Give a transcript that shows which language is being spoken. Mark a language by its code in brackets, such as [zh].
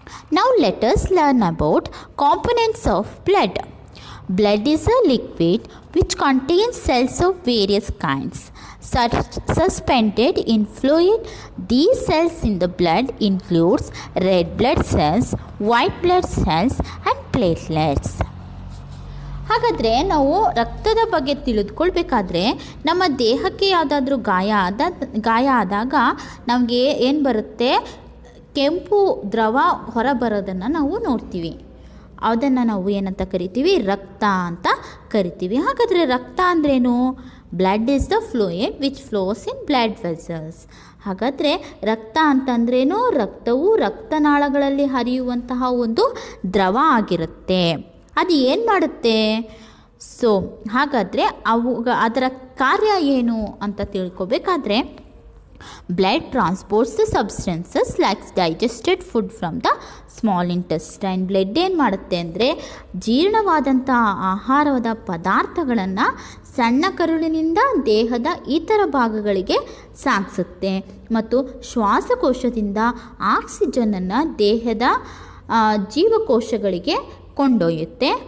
[en] Now let us learn about components of blood. Blood is a liquid which contains cells of various kinds suspended in fluid. These cells in the blood includes red blood cells, white blood cells and platelets. [kn] ಹಾಗಾದರೆ ನಾವು ರಕ್ತದ ಬಗ್ಗೆ ತಿಳಿದುಕೊಳ್ಬೇಕಾದ್ರೆ ನಮ್ಮ ದೇಹಕ್ಕೆ ಯಾವುದಾದ್ರೂ ಗಾಯ ಆದಾಗ ನಮಗೆ ಏನು ಬರುತ್ತೆ? ಕೆಂಪು ದ್ರವ ಹೊರ ಬರೋದನ್ನು ನಾವು ನೋಡ್ತೀವಿ. ಅದನ್ನು ನಾವು ಏನಂತ ಕರಿತೀವಿ? ರಕ್ತ ಅಂತ ಕರಿತೀವಿ. ಹಾಗಾದರೆ ರಕ್ತ ಅಂದ್ರೇನು? [en] Blood is the fluid which flows in blood vessels. [kn] ಹಾಗಾದರೆ ರಕ್ತ ಅಂತಂದ್ರೇನು? ರಕ್ತವು ರಕ್ತನಾಳಗಳಲ್ಲಿ ಹರಿಯುವಂತಹ ಒಂದು ದ್ರವ ಆಗಿರುತ್ತೆ. ಅದು ಏನು ಮಾಡುತ್ತೆ? ಹಾಗಾದರೆ ಅದರ ಕಾರ್ಯ ಏನು ಅಂತ ತಿಳ್ಕೊಬೇಕಾದ್ರೆ, [en] blood transports the substances like digested food from the small intestine. [kn] Blood ಏನು ಮಾಡುತ್ತೆ ಅಂದರೆ ಜೀರ್ಣವಾದಂಥ ಆಹಾರದ ಪದಾರ್ಥಗಳನ್ನು ಸಣ್ಣ ಕರುಳಿನಿಂದ ದೇಹದ ಇತರ ಭಾಗಗಳಿಗೆ ಸಾಗಿಸುತ್ತೆ ಮತ್ತು ಶ್ವಾಸಕೋಶದಿಂದ ಆಕ್ಸಿಜನನ್ನು ದೇಹದ ಜೀವಕೋಶಗಳಿಗೆ ಕೊಂಡೊಯ್ಯುತ್ತೆ.